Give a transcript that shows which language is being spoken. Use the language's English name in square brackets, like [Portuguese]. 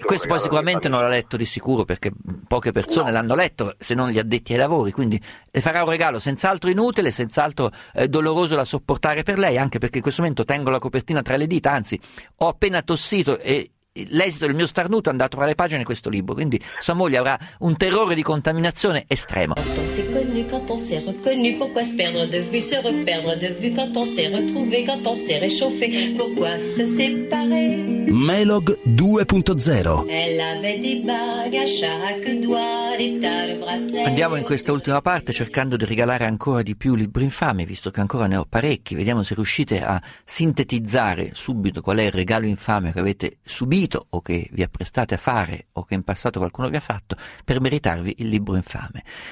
[Italian] Questo poi sicuramente non l'ha letto di sicuro perché poche persone l'hanno letto, se non gli addetti ai lavori, quindi farà un regalo senz'altro inutile, senz'altro doloroso da sopportare per lei, anche perché in questo momento tengo la copertina tra le dita, anzi ho appena tossito e l'esito del mio starnuto è andato fra le pagine di questo libro, quindi sua moglie avrà un terrore di contaminazione estremo. [French] Quand on s'est reconnu, pourquoi se perdre de vue, se reperdre de vue, quand on s'est retrouvé, quand on s'est réchauffé, pourquoi se séparer? Melog 2.0. Elle avait des bagues à chaque doigt, des tas de bracelets. [Italian] Andiamo in questa ultima parte cercando di regalare ancora di più libri infami, visto che ancora ne ho parecchi. Vediamo se riuscite a sintetizzare subito qual è il regalo infame che avete subito o che vi apprestate a fare o che in passato qualcuno vi ha fatto per meritarvi il libro infame.